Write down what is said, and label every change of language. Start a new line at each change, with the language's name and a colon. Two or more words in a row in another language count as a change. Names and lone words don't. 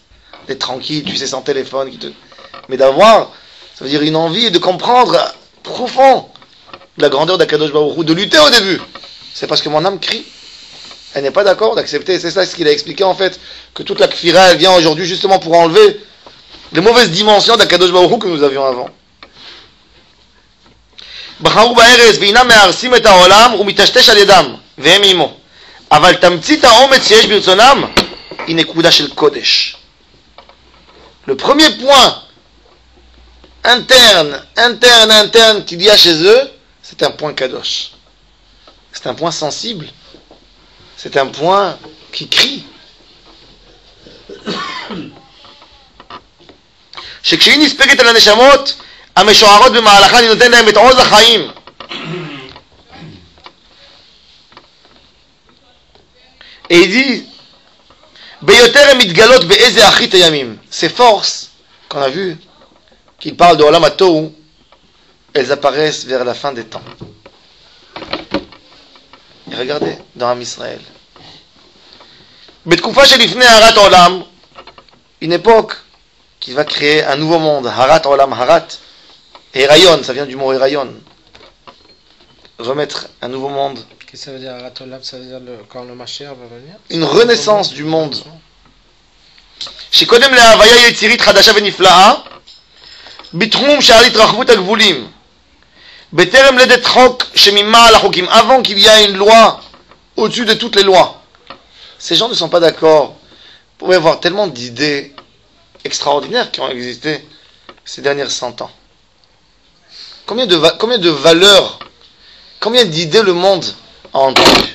French: D'être tranquille, tu sais, sans téléphone. Mais d'avoir, ça veut dire une envie de comprendre profond la grandeur d'
Hebrew: הקדוש ברוך הוא,
French: de lutter au début. C'est parce que mon âme crie. Elle n'est pas d'accord d'accepter. C'est ça ce qu'il a expliqué en fait, que toute la kfira, elle vient aujourd'hui justement pour enlever les mauvaises dimensions d'
Hebrew: הקדוש ברוך הוא
French: que nous avions avant.
Hebrew: בחרו בארץ והינם מהרסים את העולם ומתשתש על ידם והם עמו אבל תמצית האומץ שיש ברצונם היא נקודה של קודש.
French: Le premier point interne qu'il y a chez eux, c'est un point kadosh. C'est un point sensible. C'est un point qui crie.
Hebrew: שכשהיא נספקת על הנשמות המשוערות במהלכה אני נותן להם את עוז החיים.
French: Et il dit
Hebrew: ביותר הן מתגלות באיזה אחרית הימים.
French: Ces forces qu'on a vu qu'il parle de Olam HaTohu, elles apparaissent vers la fin des temps. Et regardez dans
Hebrew: עם ישראל. בתקופה שלפני הרת עולם,
French: une époque qui va créer un nouveau monde,
Hebrew: הרת עולם,
French: Harat, et Rayon, ça vient du mot Rayon. Remettre un nouveau monde. Qu'est-ce que ça veut dire
Hebrew: הרת עולם?
French: Ça veut dire quand le Mashiach va venir? Une renaissance du monde.
Hebrew: שקודם להוויה יצירית חדשה ונפלאה, בתחום שעל התרחבות הגבולים, בטרם לידת חוק שממעל החוקים,
French: avant qu'il y ait une loi au-dessus de toutes les lois. Ces gens ne sont pas d'accord. Vous pouvez avoir tellement d'idées extraordinaires qui ont existé ces dernières 100 ans. Combien de valeurs, combien d'idées le monde a entendu?